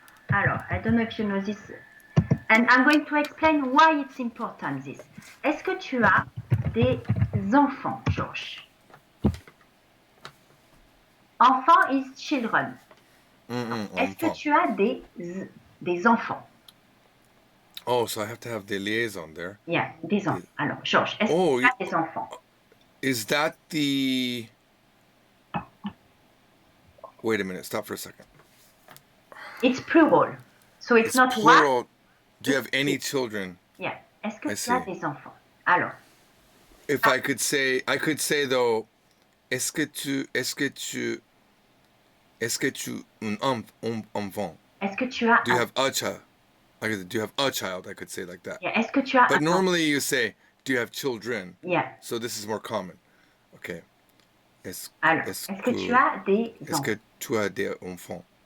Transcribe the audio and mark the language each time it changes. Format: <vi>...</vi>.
<en>Alors, I don't know if you know this, and I'm going to explain why it's important this.</en> <fr>Est-ce que tu as des enfants, Georges?</fr> <en>Enfant is children.</en> <fr>Est-ce que tu as des enfants?</fr> <en>Oh, so I have to have the liaison there.</en> <fr>Yeah, des enfants. Alors, Georges, est-ce que tu as des enfants?</fr> <en>Is that the... Wait a minute, stop for a second. It's plural, so it's not plural. One. Do you have any children? Yeah.</en> <fr>Est-ce que tu as des enfants? Alors.</fr> <en>If I could say though,</en> <fr>est-ce que tu un enfant? Est-ce que tu as?</fr> <en>Do you have a child? Do you have a child? I could say like that.</en> <fr>Yeah. Est-ce que tu as?</fr> <en>But normally you say, do you have children? Yeah. So this is more common. Okay.</en> <fr>Alors, est-ce que tu as des enfants? Est-ce que tu as des enfants?</fr>